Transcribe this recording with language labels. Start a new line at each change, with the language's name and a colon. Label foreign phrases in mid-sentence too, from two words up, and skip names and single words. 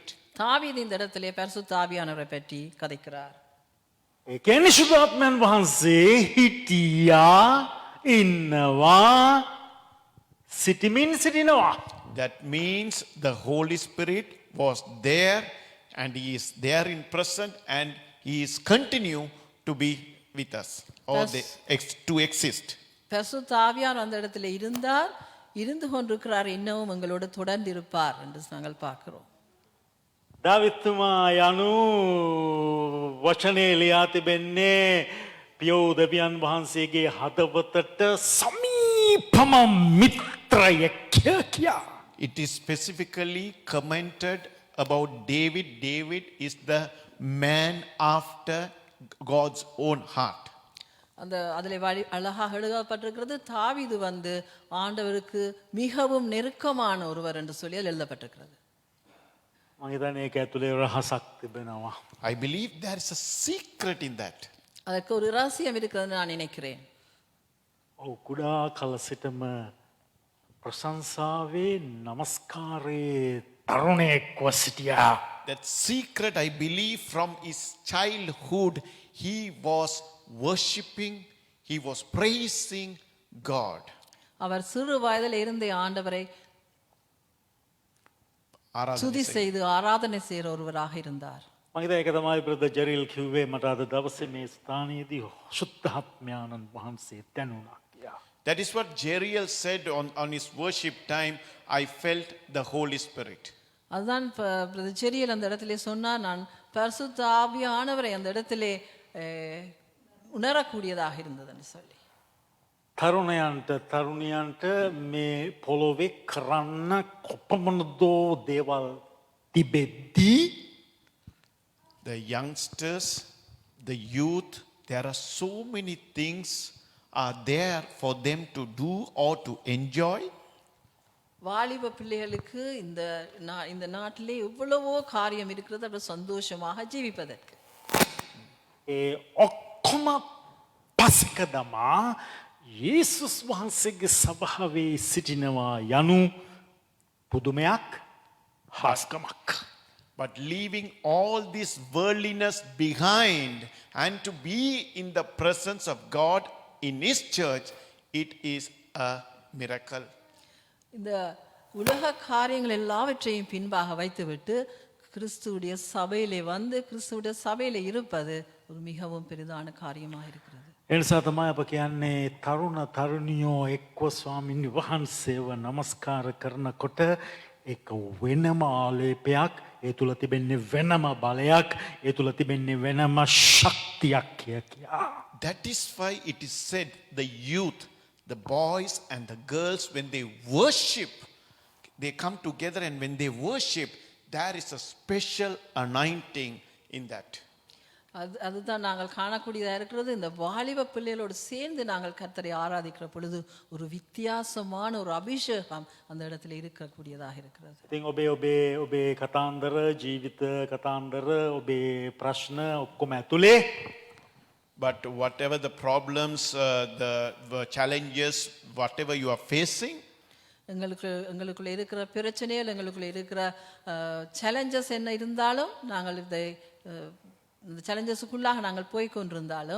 Tamil: தாவீது இந்த இடத்திலே பரிசுத்த ஆவியானவரை பற்றி கதைக்கிறார்.
Sinhala: ඒ කියන්නේ ශුද්ධාත්මයන් වහන්සේ හිටියා ඉන්නවා සිටිනවා.
English: That means the Holy Spirit was there and he is there in present and he is continue to be with us or to exist.
Tamil: பரிசுத்த ஆவியானவர் அந்த இடத்துல இருந்தார், இருந்து கொண்டிருக்கிறார், இன்னமும் எங்களோடு தொடர்ந்து இருப்பார் என்று நாங்கள் பார்க்கிறோம்.
Sinhala: දාවිත්තුමා යනු වචනය ලියා තිබෙන්නේ පියෝදවියන් වහන්සේගේ හදවතට සමීපම මිත්‍රයෙක් කියා.
English: It is specifically commented about David. David is the man after God's own heart.
Tamil: அந்த அதில் அழகாக எழுதப்பட்டிருக்கிறது, தாவீது ஆண்டவருக்கு மிகவும் நெருக்கமான ஒருவர் என்று சொல்லி அதில் எழுதப்பட்டிருக்கிறது.
Sinhala: මම හිතන්නේ ඒක ඇතුලේ රහසක් තිබෙනවා.
English: I believe there is a secret in that.
Tamil: அதற்கு ஒரு ரகசியம் இருக்கிறது நான் நினைக்கிறேன்.
Sinhala: ඔව් කුඩා කල සිටම ප්‍රශංසාවේ නමස්කාරයේ තරුණයෙක්ව සිටියා.
English: That secret, I believe, from his childhood, he was worshipping, he was praising God.
Tamil: அவர் சிறு வயதில் இருந்தே ஆண்டவரை துதி செய்து ஆராதனை செய்கிற ஒருவராக இருந்தார்.
Sinhala: මම හිතා ඒක තමයි බ්‍රදර් ජෙරිල් කිව්වේ මට අද දවසේ මේ ස්ථානයේදී සුද්ධාත්මයාණන් වහන්සේ දැනුණා කියලා.
English: That is what Jeriel said on his worship time. I felt the Holy Spirit.
Tamil: அதுதான் பிரதர் ஜெரியல் அந்த இடத்திலே சொன்னார், நான் பரிசுத்த ஆவியானவரை அந்த இடத்திலே உணரக்கூடியதாக இருந்ததுன்னு சொல்லி.
Sinhala: තරුණයන්ට තරුණියන්ට මේ පොළොවේ කරන්න කොපමණදෝ දේවල් තිබෙද්දී
English: The youngsters, the youth, there are so many things are there for them to do or to enjoy.
Tamil: வாலிப பிள்ளைகளுக்கு இந்த நாட்டிலே எவ்வளவோ காரியம் இருக்கிறது, அப்படி சந்தோஷமாக ஜீவிப்பதற்கு.
Sinhala: ඔක්කොම පසක දමා යේසුස් වහන්සේගේ සභාවේ සිටිනවා යනු පුදුමයක් හාස්කමක්.
English: But leaving all this worldliness behind and to be in the presence of God in His church, it is a miracle.
Tamil: இந்த உலக காரியங்கள் எல்லாவற்றையும் பின்பாக வைத்துவிட்டு கிறிஸ்துவுடைய சபையிலே கிறிஸ்துவுடைய சபையிலே இருப்பது ஒரு மிகவும் பெரிதான காரியமாக இருக்கிறது.
Sinhala: එනිසා තමයි අප කියන්නේ තරුණ තරුණියෝ එක්ව ස්වාමීන් වහන්සේව නමස්කාර කරනකොට ඒක වෙනම ආලේපයක්, ඒ තුල තිබෙන්නේ වෙනම බලයක්, ඒ තුල තිබෙන්නේ වෙනම ශක්තියක් කියා.
English: That is why it is said the youth, the boys and the girls, when they worship, they come together, and when they worship, there is a special anointing in that.
Tamil: அதுதான் நாங்கள் காணக்கூடியதாக இருக்கிறது. இந்த வாலிப பிள்ளைகளோடு சேர்ந்து நாங்கள் கர்த்தரை ஆராதிக்கிற பொழுது ஒரு வித்தியாசமான ஒரு அபிஷேகம் அந்த இடத்துல இருக்கக்கூடியதாக இருக்கிறது.
Sinhala: ඉතින් ඔබේ කතාන්දර, ජීවිත කතාන්දර, ඔබේ ප්‍රශ්න ඔක්කොම ඇතුලේ
English: But whatever the problems, the challenges, whatever you are facing,
Tamil: எங்களுக்குள்ள இருக்கிற பிரச்சனைகள், எங்களுக்குள்ள இருக்கிற சேலஞ்சஸ் என்ன இருந்தாலும், நாங்கள் இந்த சேலஞ்சஸுக்குள்ளாக நாங்கள் போய் கொண்டிருந்தாலும்,